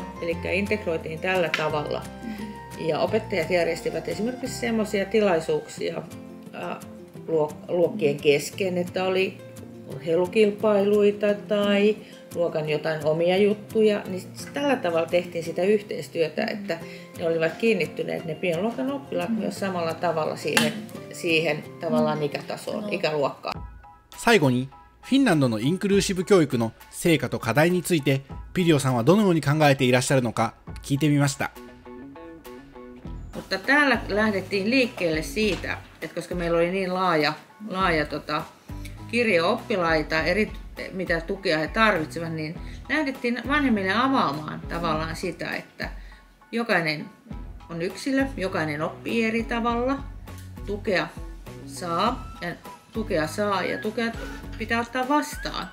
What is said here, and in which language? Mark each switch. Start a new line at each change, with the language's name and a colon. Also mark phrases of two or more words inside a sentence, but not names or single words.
Finnish: Eli integroitiin tällä tavalla. Ja opettajat järjestivät esimerkiksi semmoisia tilaisuuksia luokkien kesken, että oli urheilukilpailuita tai luokan jotain omia juttuja, niin tällä tavalla tehtiin sitä yhteistyötä, että ne olivat kiinnittyneet ne pienluokan oppilaat myös samalla tavalla siihen tavallaan ikätasoon, ikäluokkaan.
Japanese: 最後に、フィンランドのインクルーシブ教育の成果と課題について、ピリオさんはどのように考えていらっしゃるのか聞いてみました。
Finnish: Mutta täällä lähdettiin liikkeelle siitä, että koska meillä oli niin laaja kirjo oppilaita, mitä tukea he tarvitsevat, niin lähdettiin vanhemmille avaamaan tavallaan sitä, että jokainen on yksilö, jokainen oppii eri tavalla, tukea saa ja tukea pitää ottaa vastaan.